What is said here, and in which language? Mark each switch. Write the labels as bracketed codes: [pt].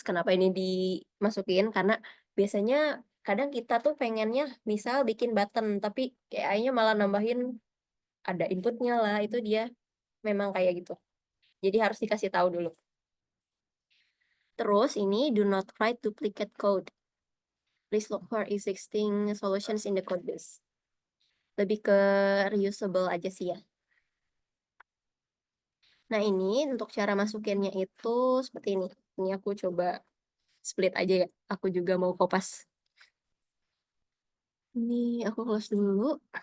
[id] Kenapa ini dimasukin? Karena biasanya kadang kita tuh pengennya misal bikin button, tapi AI-nya malah nambahin ada inputnya lah. Itu dia memang kayak gitu. Jadi harus dikasih tahu dulu. Terus ini [en] do not write duplicate code. Please look for existing solutions in the code base. [id] Lebih ke reusable aja sih ya. Nah ini untuk cara masukinnya itu seperti ini. Ini aku coba split aja ya. Aku juga mau kopas. Ini aku close dulu.